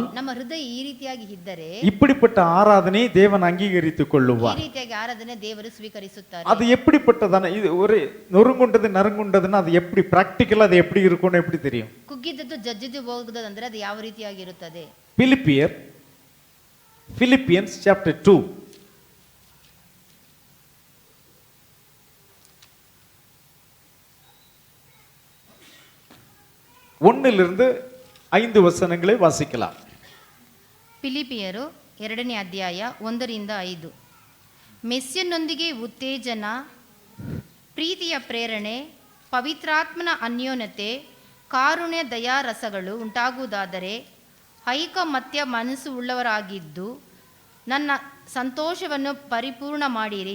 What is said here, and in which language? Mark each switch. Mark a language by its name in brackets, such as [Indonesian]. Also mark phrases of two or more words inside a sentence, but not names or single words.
[Kannada] ನಮ್ಮ ಹೃದಯ ಈ ರೀತಿಯಾಗಿ ಇದ್ದರೆ [Tamil] இப்படிப்பட்ட ஆராதனை தேவன் அங்கீகரித்துக் [Kannada] ಈ [Tamil] கொள்ளுவார். [Kannada] ರೀತಿಯಾಗಿ ಆರಾಧನೆ ದೇವರು ಸ್ವೀಕರಿಸುತ್ತಾರೆ. [Tamil] அது எப்படிப்பட்டதான? இது ஒரு நொறுங்குண்டது நறுங்குண்டதுன்னா அது எப்படி பிராக்டிக்கலா அது எப்படி இருக்கும்னு எப்படி தெரியும்? [Kannada] ಕುಗ್ಗಿದ್ದದ್ದು ಜಜ್ಜಿದ್ದು ಹೋಗುವುದಂದ್ರೆ ಅದು ಯಾವ ರೀತಿಯಾಗಿರುತ್ತದೆ? [English] Philippians chapter 2. [Tamil] ஒன்னிலிருந்து 5 வசனங்களை வாசிக்கலாம். [Kannada] ಫಿಲಿಪಿಯರು 2ನೇ ಅಧ್ಯಾಯ 1ರಿಂದ 5. ಮೆಸ್ಸಿಯನೊಂದಿಗೆ ಉತ್ತೇಜನ, ಪ್ರೀತಿಯ ಪ್ರೇರಣೆ, ಪವಿತ್ರಾತ್ಮನ ಅನ್ಯೋನ್ಯತೆ, ಕಾರುಣ್ಯ ದಯಾರಸಗಳು ಉಂಟಾಗುವುದಾದರೆ ಐಕಮತ್ಯ ಮನಸ್ಸು ಉಳ್ಳವರಾಗಿದ್ದು ನನ್ನ ಸಂತೋಷವನ್ನು ಪರಿಪೂರ್ಣ ಮಾಡಿರಿ.